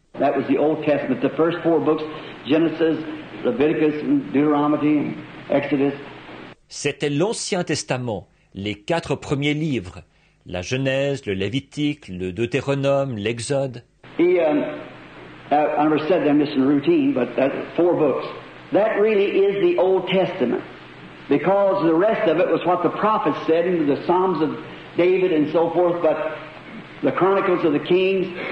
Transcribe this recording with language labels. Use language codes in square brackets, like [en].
[en] That was the Old Testament, the first 4 books, Genesis, Leviticus, Deuteronomy, Exodus. [fr] C'était l'Ancien Testament, les 4 premiers livres, la Genèse, le Lévitique, le Deutéronome, l'Exode. [en] I never said them just in routine, but that's 4 books. That really is the Old Testament, because the rest of it was what the prophets said in the Psalms of David and so forth, but the Chronicles of the Kings.